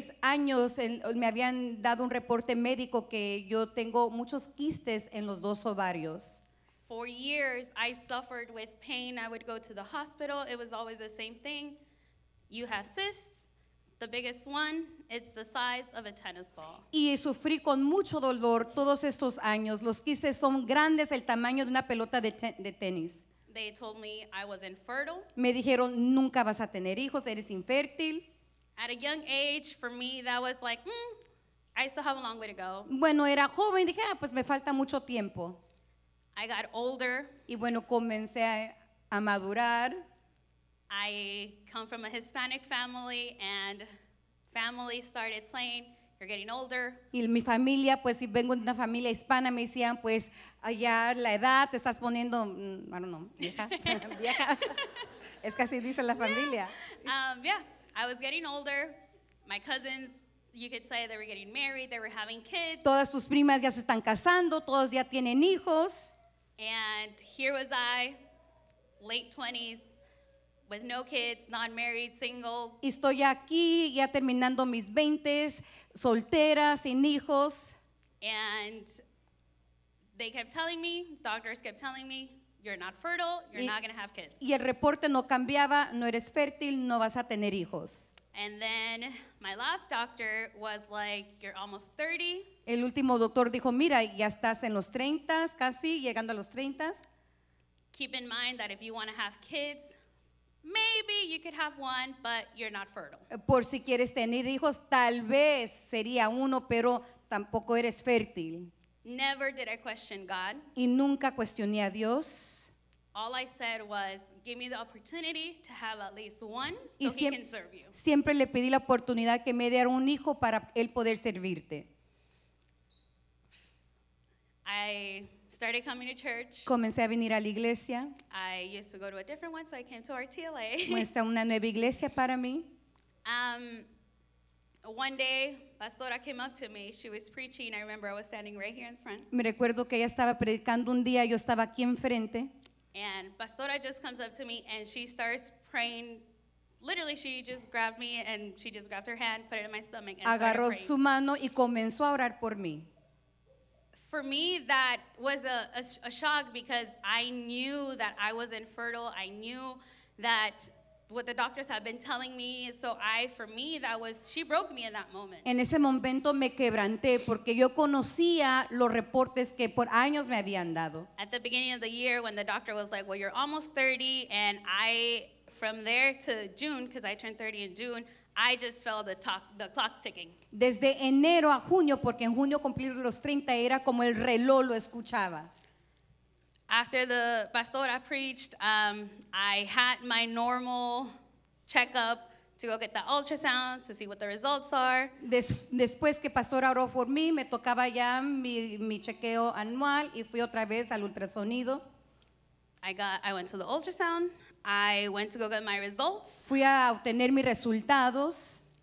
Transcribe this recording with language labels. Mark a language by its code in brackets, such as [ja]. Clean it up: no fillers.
[es] 16 años me habían dado un reporte médico que yo tengo muchos quistes en los dos ovarios. [en] For years, I suffered with pain. I would go to the hospital. It was always the same thing. You have cysts. The biggest one, it's the size of a tennis ball. [es] Y sufrí con mucho dolor todos estos años. Los quistes son grandes, el tamaño de una pelota de tenis. [en] They told me I was infertile. [es] Me dijeron, nunca vas a tener hijos, eres infértil. [en] At a young age, for me, that was like, I still have a long way to go. [es] Bueno, era joven, dije, pues me falta mucho tiempo. [en] I got older. [es] Y bueno, comencé a madurar. [en] I come from a Hispanic family, and family started saying, you're getting older. [es] Y mi familia, pues si vengo de una familia hispana, me decían, pues allá la edad, te estás poniendo, [en] I don't know, [es] vieja. Vieja. Es que así dice la familia. [en] Yeah, I was getting older. My cousins, you could say they were getting married, they were having kids. [es] Todas tus primas ya se están casando, todos ya tienen hijos. [en] And here was I, late 20s, with no kids, not married, single. [es] Y estoy aquí ya terminando mis 20s, soltera, sin hijos. [en] And they kept telling me, doctors kept telling me, you're not fertile, you're not going to have kids. [es] Y el reporte no cambiaba, no eres fértil, no vas a tener hijos. [en] And then my last doctor was like, you're almost 30. [es] El último doctor dijo, mira, ya estás en los 30, casi llegando a los 30. [en] Keep in mind that if you want to have kids, maybe you could have one, but you're not fertile. [es] Por si quieres tener hijos, tal vez sería uno, pero tampoco eres fértil. [en] Never did I question God. [es] Y nunca cuestioné a Dios. [en] All I said was, give me the opportunity to have at least one [es] Y [en] so he can serve you. [es] siempre le pedí la oportunidad que me diera un hijo para él poder servirte. [en] I started coming to church. [es] Comencé a venir a la iglesia. [en] I used to go to a different one, so I came to RTLA. [es] Muestra una nueva iglesia para mí. [en] One day, Pastora came up to me. She was preaching. I remember I was standing right here in front. [es] Me recuerdo que ella estaba predicando un día, yo estaba aquí enfrente. [en] And Pastora just comes up to me and she starts praying. Literally, she just grabbed me and she just grabbed her hand, put it in my stomach, and [es] Agarró [en] started [es] su [en] praying. [es] mano y comenzó a orar por mí. [en] For me, that was a shock because I knew that I was infertile. I knew that what the doctors had been telling me. So for me, she broke me in that moment. [es] En ese momento me quebranté porque yo conocía los reportes que por años me habían dado. [en] At the beginning of the year, when the doctor was like, well, you're almost 30, and from there to June, because I turned 30 in June, I just felt the clock ticking. [es] Desde enero a junio, porque en junio cumplir los 30 era como el reloj lo escuchaba. [en] After the pastora preached, I had my normal checkup to go get the ultrasound to see what the results are. [es] Después que pastor oró por mí, me tocaba ya mi chequeo anual y fui otra vez al ultrasonido. [en] I went to the ultrasound. I went to go get my results. [es] Fui a obtener mis resultados.